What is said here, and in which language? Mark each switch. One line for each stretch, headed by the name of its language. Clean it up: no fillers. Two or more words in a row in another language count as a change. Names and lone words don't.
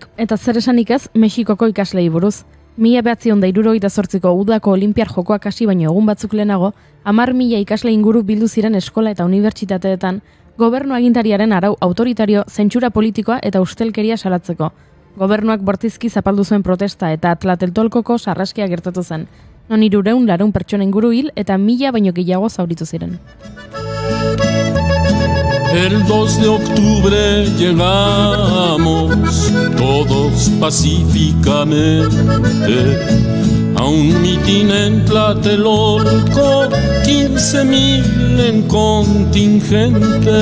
Basque: Eta zer esanik ez, Mexikoko ikaslei buruz. 1978ko udako olinpiar jokoak hasi baino egun batzuk lehenago, 10.000 ikasle inguru bildu ziren eskola eta unibertsitateetan, gobernu agintariaren arau autoritario, zentsura politikoa eta ustelkeria salatzeko. Gobernuak bortizki zapaldu zuen protesta eta Tlateltolkoko sarraskia gertatu zen. Non 300 pertsona inguru hil eta 1000 baino gehiago zauritu ziren.
Spanish: El 2 de octubre llegamos todos pacíficamente a un mitin en Tlatelolco, 15.000 en contingente.